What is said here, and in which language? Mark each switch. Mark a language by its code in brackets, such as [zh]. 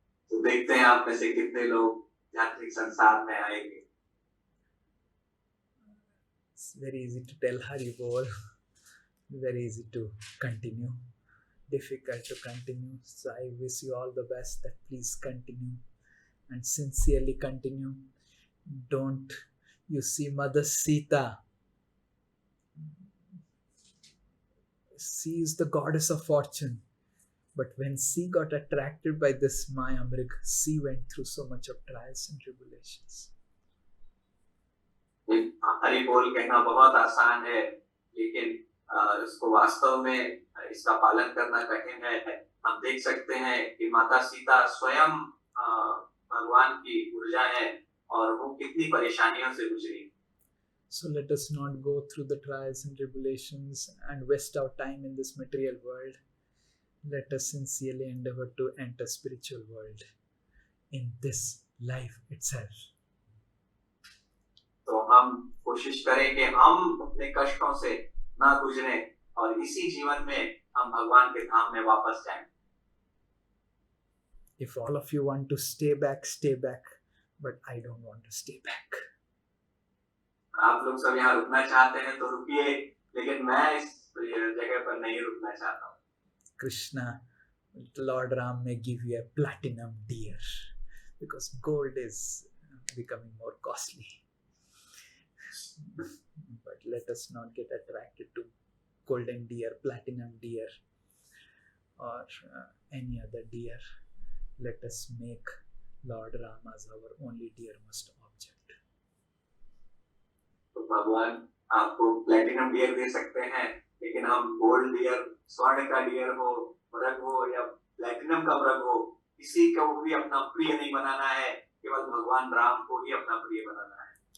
[hi] तो देखते हैं आप में से कितने लोग आध्यात्मिक संसार में आएंगे। [en] It's very easy to tell Hari Bol, very easy to continue, difficult to continue. So I wish you all the best that please continue and sincerely continue. Don't you see Mother Sita? She is the goddess of fortune. But when she got attracted by this Maya Mrig, she went through so much of trials and tribulations. [hi] Hari बोल कहना बहुत आसान है, लेकिन इसको वास्तव में इसका पालन करना कठिन है। हम देख सकते हैं कि माता सीता स्वयं भगवान की ऊर्जा है और वो कितनी परेशानियों से गुजरी। [en] So let us not go through the trials and tribulations and waste our time in this material world. Let us sincerely endeavor to enter spiritual world in this life itself. [hi] तो हम कोशिश करें कि हम अपने कष्टों से ना गुजरे और इसी जीवन में हम भगवान के धाम में वापस जाएं। [en] If all of you want to stay back, but I don't want to stay back. [hi] आप लोग सब यहाँ रुकना चाहते हैं तो रुकिए, लेकिन मैं इस जगह पर नहीं रुकना चाहता हूँ। [en] Krishna, Lord Ram may give you a platinum deer because gold is becoming more costly. But let us not get attracted to golden deer, platinum deer, or any other deer. Let us make Lord Ram as our only dearest object. [hi] तो भगवान आपको [en] platinum deer [hi] दे सकते हैं, लेकिन हम [en] gold deer, [hi] स्वर्ण का dear हो, मृग हो या प्लेटिनम का मृग हो, किसी को भी अपना प्रिय नहीं बनाना है, केवल भगवान राम को ही अपना प्रिय बनाना है।